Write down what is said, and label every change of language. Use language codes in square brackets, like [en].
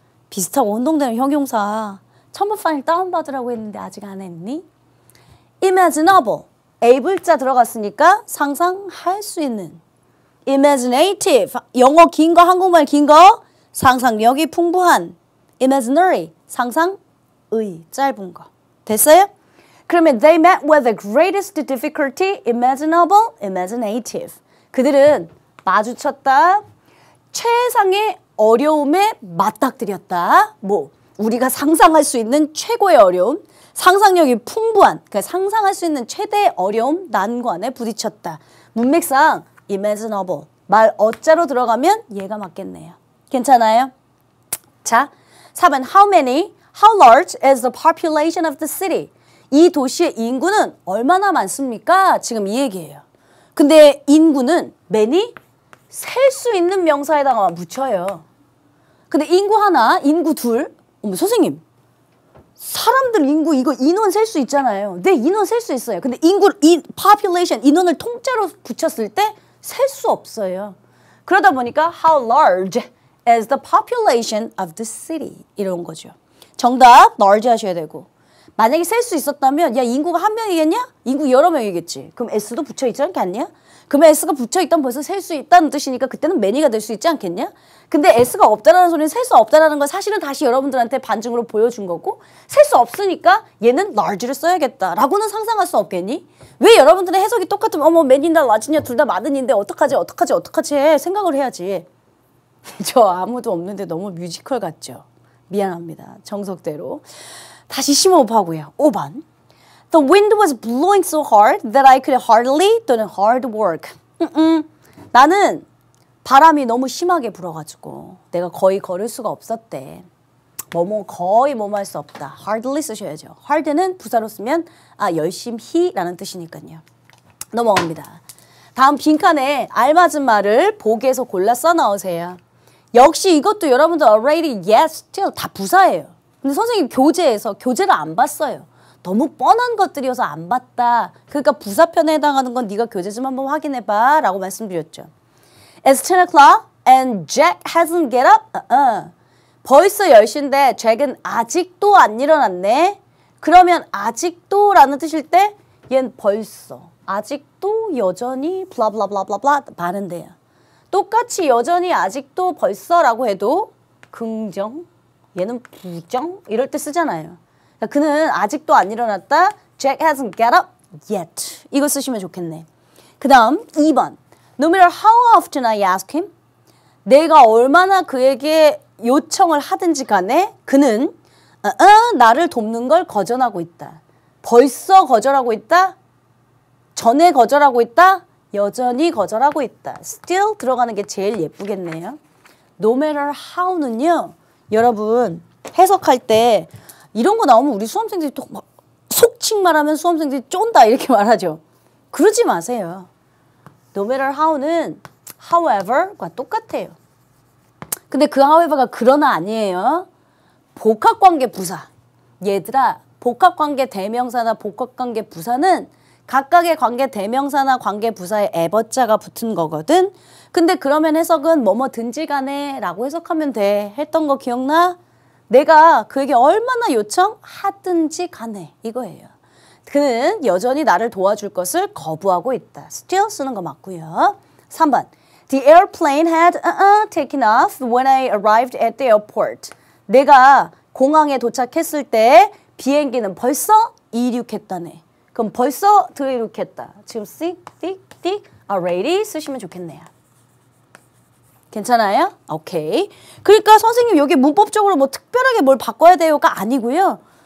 [ko] 비슷하고 혼동되는 형용사. 첨부 파일 다운받으라고 했는데 아직 안 했니? imaginable, able자 들어갔으니까 상상할 수 있는. imaginative, 영어 긴 거, 한국말 긴 거, 상상력이 풍부한. imaginary, 상상의, 짧은 거. 됐어요? [en] 그러면 they met with the greatest difficulty, imaginable, imaginative. [ko] 그들은 마주쳤다. 최상의 어려움에 맞닥뜨렸다. 뭐 우리가 상상할 수 있는 최고의 어려움, 상상력이 풍부한, 그러니까 상상할 수 있는 최대의 어려움, 난관에 부딪혔다. 문맥상 imaginable, 말 어자로 들어가면 얘가 맞겠네요. 괜찮아요? [en] 자, 4번 how many, how large is the population of the city? [ko] 이 도시의 인구는 얼마나 많습니까? 지금 이 얘기예요. 근데 인구는 many, 셀 수 있는 명사에다가 붙여요. 근데 인구 하나, 인구 둘, 어머 선생님, 사람들 인구 이거 인원 셀 수 있잖아요. 네, 인원 셀 수 있어요. 근데 population, 인원을 통째로 붙였을 때 셀 수 없어요. 그러다 보니까 [en] how large is the population of the city [ko] 이런 거죠. 정답 large 하셔야 되고, 만약에 셀 수 있었다면 야 인구가 한 명이겠냐? 인구 여러 명이겠지. 그럼 S도 붙여 있지 않겠냐? 그러면 S가 붙여있다면 벌써 셀 수 있다는 뜻이니까 그때는 many가 될 수 있지 않겠냐? 근데 S가 없다라는 소리는 셀 수 없다라는 건 사실은 다시 여러분들한테 반증으로 보여준 거고, 셀 수 없으니까 얘는 large를 써야겠다라고는 상상할 수 없겠니? 왜 여러분들의 해석이 똑같으면 어머 many냐 large냐 둘 다 많은인데 어떡하지 생각을 해야지. 저 아무도 없는데 너무 뮤지컬 같죠? 미안합니다. 정석대로. 다시 심호흡하고요. 5번. [en] The wind was blowing so hard that I could hardly do hard work. [ko] 나는 바람이 너무 심하게 불어가지고 내가 거의 걸을 수가 없었대. 뭐뭐 거의 뭐뭐 할 수 없다. hardly 쓰셔야죠. hard는 부사로 쓰면 열심히라는 뜻이니까요. 넘어갑니다. 다음 빈칸에 알맞은 말을 보기에서 골라 써 넣으세요. 역시 이것도 여러분들 already, yes, still 다 부사예요. 근데 선생님 교재에서 교재를 안 봤어요. 너무 뻔한 것들이어서 안 봤다. 그러니까 부사편에 해당하는 건 네가 교재 좀 한번 확인해봐 라고 말씀드렸죠. [en] It's 10 o'clock and Jack hasn't get up. [ko] 벌써 10시인데 잭은 아직도 안 일어났네. 그러면 아직도 라는 뜻일 때 얘는 벌써, 아직도, 여전히, 블라블라블라블라 많은데요. 똑같이 여전히, 아직도, 벌써라고 해도 긍정, 얘는 부정 이럴 때 쓰잖아요. 그러니까 그는 아직도 안 일어났다. [en] Jack hasn't get up yet. [ko] 이거 쓰시면 좋겠네. 그 다음 2번. [en] No matter how often I ask him. [ko] 내가 얼마나 그에게 요청을 하든지 간에 그는 나를 돕는 걸 거절하고 있다. 벌써 거절하고 있다. 전에 거절하고 있다. 여전히 거절하고 있다. still 들어가는 게 제일 예쁘겠네요. [en] No matter how는요. [ko] 여러분 해석할 때 이런 거 나오면 우리 수험생들이 또 막 속칭 말하면 수험생들이 쫀다 이렇게 말하죠. 그러지 마세요. No matter how는 however과 똑같아요. 근데 그 however가 그러나 아니에요. 복합관계 부사. 얘들아 복합관계 대명사나 복합관계 부사는 각각의 관계 대명사나 관계 부사에 에버자가 붙은 거거든. 근데 그러면 해석은 뭐뭐든지 간에 라고 해석하면 돼. 했던 거 기억나? 내가 그에게 얼마나 요청하든지 간에 이거예요. 그는 여전히 나를 도와줄 것을 거부하고 있다. still 쓰는 거 맞고요. 3번. [en] The airplane had taken off when I arrived at the airport. [ko] 내가 공항에 도착했을 때 비행기는 벌써 이륙했다네. 그럼 벌써 들이륙했다. 지금 think, already 쓰시면 좋겠네요. 괜찮아요? 오케이. 그러니까 선생님 여기 문법적으로 뭐 특별하게 뭘 바꿔야 돼요가 아니고요.